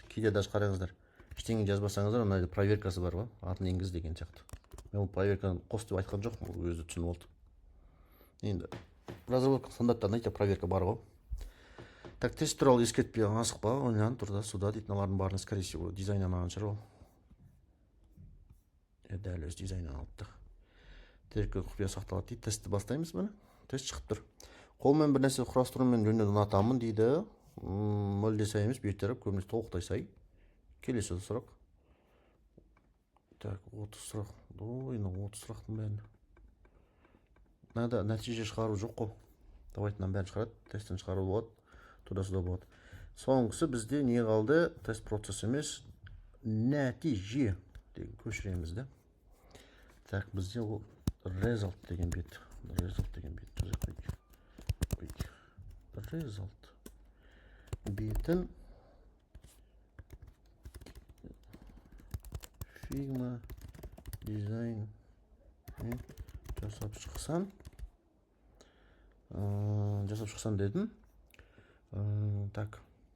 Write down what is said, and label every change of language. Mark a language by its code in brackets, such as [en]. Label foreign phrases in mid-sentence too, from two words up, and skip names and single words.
[ru] Кейде даже [kk] қараңыздар, ештеңе жазбасаңыздар, мына жерде проверкасы бар ба? Атын енгіз деген сияқты. Мен ол проверканы қос деп айтқан жоқпын, ол өзі түсініп алды. Енді разработка стандарттарында проверка бар ғой. Тест туралы ескертпей асықпа, ойлан тұрда суда дейді, мыналардың барын [ru] скорее всего [kk] дизайннан алған шығар ол. Дәл өз дизайннан алды. Дереккөз құпия сақталады дейді. Тестті бастаймыз міне. Тест шығып тұр. Қолмен бір нәрсе құрастырумен жөнінен ұнатамын дейді. Мүлде сай емес, беттері көбінесе толықтай сай. Келесі сұрақ. 30 сұрақ. 30 сұрақтың бәрін. Мынада нәтиже шығару жоқ қой. Давайте мынаны бәрін шығарады. Тесттен шығару болады. [ru] Туда-сюда [kk] болады. Соңғысы бізде не қалды? Тест процесс емес, нәтиже деген көшіреміз да. Бізде ол result деген бет. Result бетін [en] Figma дизайн [kk] жасап шықсан дедім.